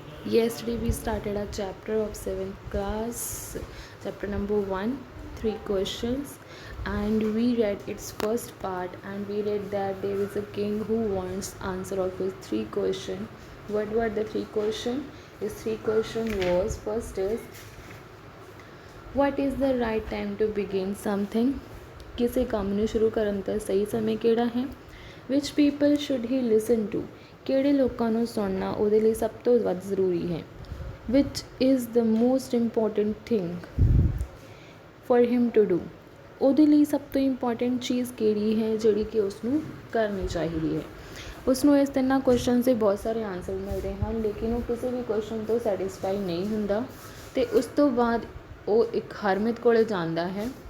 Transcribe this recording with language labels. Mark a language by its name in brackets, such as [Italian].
[English] Yesterday we started a chapter of 7th class, chapter number 1, 3 questions, and we read its first part and we read that there is a king who wants answer of his 3 questions. What were the 3 questions? His 3 question was, first is, what is the right time to begin something? [Punjabi] ਕਿਸੇ ਕੰਮ ਨੂੰ ਸ਼ੁਰੂ ਕਰਨ ਦਾ ਸਹੀ ਸਮੇਂ ਕਿਹੜਾ ਹੈ? [English] Which people should he listen to? [Punjabi] ਕਿਹੜੇ ਲੋਕਾਂ ਨੂੰ ਸੁਣਨਾ ਉਹਦੇ ਲਈ ਸਭ ਤੋਂ ਵੱਧ ਜ਼ਰੂਰੀ ਹੈ? [English] Which is the most important thing for him to do? [Punjabi] ਉਹਦੇ ਲਈ ਸਭ ਤੋਂ ਇੰਪੋਰਟੈਂਟ ਚੀਜ਼ ਕਿਹੜੀ ਹੈ ਜਿਹੜੀ ਕਿ ਉਸਨੂੰ ਕਰਨੀ ਚਾਹੀਦੀ ਹੈ? ਉਸਨੂੰ ਇਸ ਤਿੰਨਾਂ ਕੁਐਸਚਨ ਦੇ ਬਹੁਤ ਸਾਰੇ ਆਨਸਰ ਮਿਲਦੇ ਹਨ, ਲੇਕਿਨ ਉਹ ਕਿਸੇ ਵੀ ਕੁਐਸਚਨ ਤੋਂ ਸੈਟਿਸਫਾਈ ਨਹੀਂ ਹੁੰਦਾ ਅਤੇ ਉਸ ਤੋਂ ਬਾਅਦ ਉਹ ਇੱਕ ਹਰਮਿਤ ਕੋਲ ਜਾਂਦਾ ਹੈ।